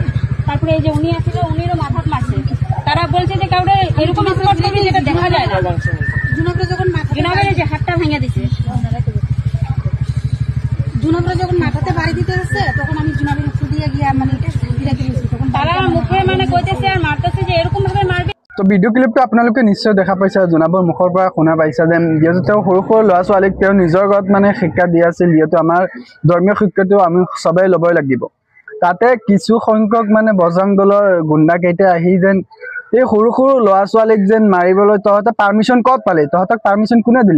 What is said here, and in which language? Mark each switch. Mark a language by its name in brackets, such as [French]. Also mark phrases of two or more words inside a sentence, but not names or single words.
[Bangla] তারপরে এই যে উনি আসলে উনিরও মাথা মারছে। তারা বলছে যে কাউরে এরকম স্পট করবে যেটা দেখা যায় না। জুনাবের যে হাতটা ভেঙে দিছে, জুনাবরা যখন মাথাতে বাড়ি দিতে আসছে তখন আমি জুনাবের উপর দিয়ে গিয়া মানে তখন তারা মুখে মানে কইতেছে আর মারতেছে যে এরকম ভাবে মারবে। [Assamese] তো ভিডিঅ' ক্লিপটো আপোনালোকে নিশ্চয় দেখা পাইছে, জোনাবৰ মুখৰ পৰা শুনা পাইছা যেন যিহেতু তেওঁ সৰু সৰু ল'ৰা ছোৱালীক তেওঁ নিজৰ ঘৰত মানে শিক্ষা দি আছিল। যিহেতু আমাৰ ধৰ্মীয় শিক্ষাটো আমি সবেই ল'বই লাগিব। তাতে কিছু সংখ্যক মানে বজৰং দলৰ গুণ্ডাকেইটা আহি যেন এই সৰু সৰু ল'ৰা ছোৱালীক যেন মাৰিবলৈ তহঁতে পাৰ্মিশ্যন ক'ত পালি, তহঁতক পাৰ্মিশ্যন কোনে দিলে?